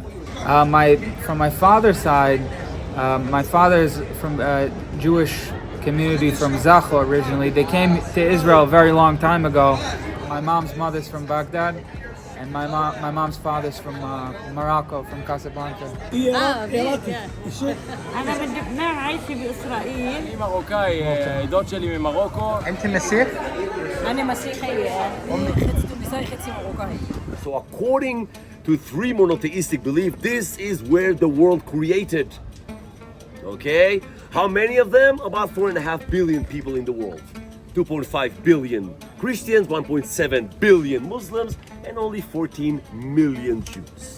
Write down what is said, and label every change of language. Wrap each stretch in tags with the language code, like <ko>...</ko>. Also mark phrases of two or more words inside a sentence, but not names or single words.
<en>From my father's side, my father is from a Jewish community from Zacho originally. They came to Israel a very long time ago. My mom's mother's from Baghdad, and my mom's father's from Morocco, from Casablanca.</en> <ar>أنا من لبنان عايشة بإسرائيل.</ar> <he>אני מרוקאי, דוד שלי ממרוקו.</he> <ar>أنت مسيح? أنا مسيحية.</ar> <he>خצי מרוקאי.</he> <en>So according to three monotheistic beliefs, this is where the world created. Okay? How many of them? About 4.5 billion people in the world. 2.5 billion Christians, 1.7 billion Muslims, and only 14 million Jews.</en>